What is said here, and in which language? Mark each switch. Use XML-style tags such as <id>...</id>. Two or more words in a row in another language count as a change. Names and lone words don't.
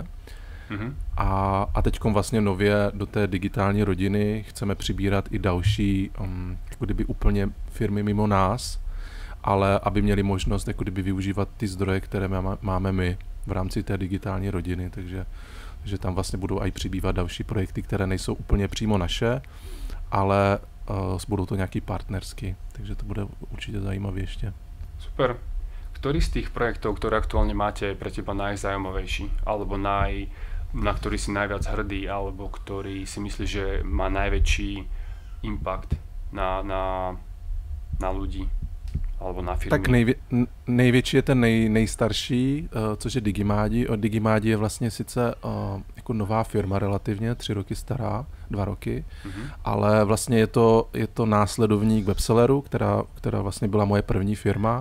<cs>A teďkom vlastně nově do té digitální rodiny chceme přibírat i další jako kdyby úplně firmy mimo nás, ale aby měli možnost jako kdyby využívat ty zdroje, které máme my v rámci té digitální rodiny, takže tam vlastně budou i přibývat další projekty, které nejsou úplně přímo naše, ale budou to nějaký partnerský, takže to bude určitě zajímavé ještě. Super.</cs> <sk>Ktorý z tých projektov, ktoré aktuálne máte, je pre teba najzaujímavejší? Alebo na ktorý si najviac hrdý? Alebo ktorý si myslíš, že má najväčší impact na ľudí? Alebo na firmy?</sk> <cs>Tak největší je ten nejstarší, což je Digimádi. Digimádi je vlastně sice jako nová firma relativně, 3 roky stará, 2 roky, ale vlastně je to následovník Webselleru, která vlastně byla moje první firma.</cs>